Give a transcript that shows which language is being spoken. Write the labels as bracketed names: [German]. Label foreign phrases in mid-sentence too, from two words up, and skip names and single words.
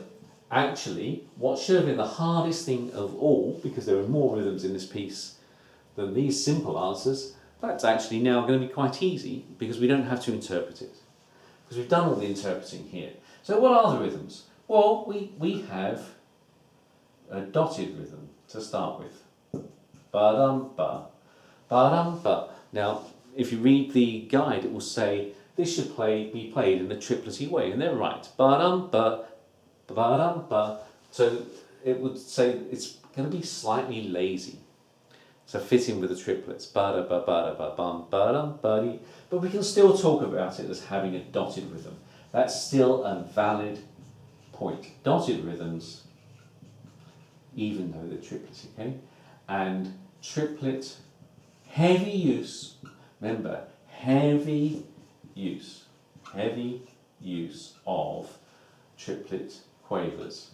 [English] Actually, what should have been the hardest thing of all, because there are more rhythms in this piece than these simple answers, that's actually now going to be quite easy because we don't have to interpret it. Because we've done all the interpreting here. So what are the rhythms? Well, we have a dotted rhythm to start with. Ba-dum-ba, ba-dum-ba. Now, if you read the guide, it will say this should be played in a triplety way, and they're right. Ba-dum-ba, ba-dum-ba. So it would say it's going to be slightly lazy. So fit in with the triplets. Ba-da-ba-ba-da-ba-bum, ba-dum-ba-dee. But we can still talk about it as having a dotted rhythm. That's still a valid point. Dotted rhythms, even though they're triplets, okay? And triplet, heavy use, remember, heavy use of triplet quavers.